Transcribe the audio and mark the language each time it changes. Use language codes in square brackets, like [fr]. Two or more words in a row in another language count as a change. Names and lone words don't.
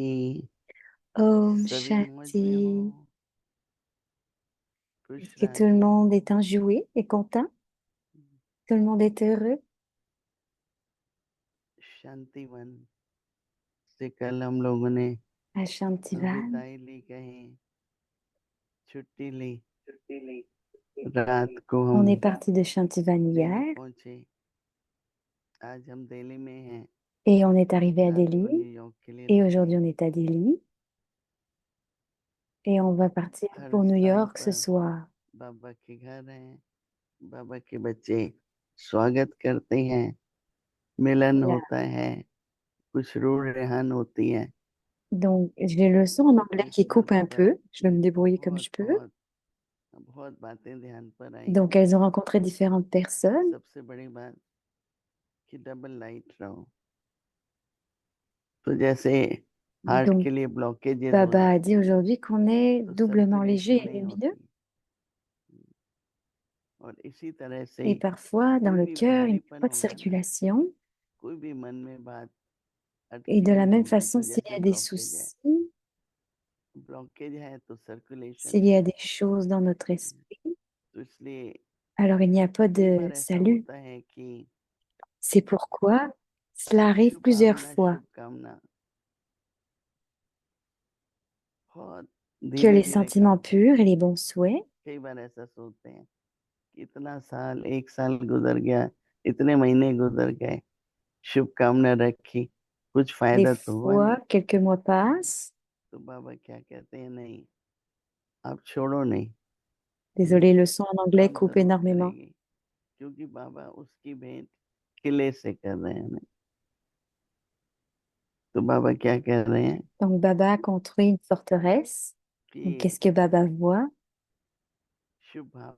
[hi] Om सभी मौज में हो Shanti. खुश [fr] Est-ce que tout le [hi] रहें [fr] monde est enjoué et content? Tout le monde est heureux? [hi] शांतिवन से कल हम लोगों ने [fr] À Shantivan, [hi] विदाई ली कहीं छुट्टी ली रात को [fr] on [hi] हम [fr] est parti de Shantivan [hi] दिल्ली [fr] hier [hi] पहुंचे आज हम दिल्ली में हैं [fr] et on est arrivé à [hi] रात [fr] Delhi [hi] को न्यूयॉर्क के लिए [fr] et [hi] निकले [fr] aujourd'hui on est à Delhi et on va partir [hi] हर [fr] pour New [hi] स्थान [fr] York ce [hi] पर [fr] soir. [hi] बाबा के घर हैं बाबा के बच्चे स्वागत करते हैं, मिलन [fr] Là. [hi] होता है, कुछ रूढ़ रेहान होती है। [fr] Donc, j'ai le son en anglais [hi] इस [fr] qui coupe un [hi] दफा [fr] peu. Je vais me débrouiller comme [hi] बहुत [fr] je peux. [hi] बहुत बहुत बातें ध्यान पर आई। [fr] Donc, elles ont rencontré différentes personnes. [hi] सबसे बड़ी बात कि [en] double light [hi] रहो। तो जैसे हार्ट [fr] Donc, [hi] के लिए ब्लॉकेजेस हो [fr] Baba a [hi] जाते [fr] dit [hi] हैं [fr] aujourd'hui qu'on est [hi] तो [fr] doublement [hi] सर्कुलेशन [fr] léger et [hi] नहीं [fr] lumineux. [hi] होती। और इसी तरह से [fr] Et parfois, dans [hi] कोई [fr] le [hi] भी [fr] cœur, il n'y a [hi] भारीपन [fr] pas de [hi] होगा ना, [fr] circulation. [hi] कोई भी मन में बात [fr] Et [hi] अटकी [fr] de la [hi] हुई [fr] même [hi] होगी [fr] façon, [hi] तो [fr] s'il y [hi] जैसे [fr] a des [hi] ब्लॉकेज है। [fr] soucis, [hi] ब्लॉकेज है तो सर्कुलेशन [fr] s'il y a [hi] नहीं [fr] des [hi] है। [fr] choses dans notre esprit, [hi] तो इसलिए [fr] alors il n'y a pas [hi] कई [fr] de [hi] बार ऐसा [fr] salut. [hi] होता है कि [fr] C'est pourquoi cela arrive [hi] शुभ [fr] plusieurs [hi] भावना [fr] fois, [hi] शुभ कामना बहुत [fr] que [hi] धीरे [fr] les [hi] धीरे काम [fr] sentiments [hi] करते [fr] purs et [hi] हैं। [fr] les bons souhaits, [hi] कई बार ऐसा सोचते हैं कि इतना साल, एक साल गुजर गया, इतने महीने गुजर गए, शुभकामना रखी, कुछ [fr] des [hi] फायदा तो हुआ नहीं। [fr] fois, quelques mois passent. [hi] तो बाबा क्या कहते हैं, नहीं, आप छोड़ो नहीं। [fr] Désolée, le son en anglais [hi] आप [fr] coupe [hi] जरूर [fr] énormément. [hi] करेगी, क्योंकि बाबा उसकी भेंट किले से कर रहे हैं ना। तो बाबा क्या कह रहे हैं [fr] Donc, Baba a construit une forteresse. Donc, [hi] कि [fr] qu'est-ce que Baba voit? [hi] शुभ भाव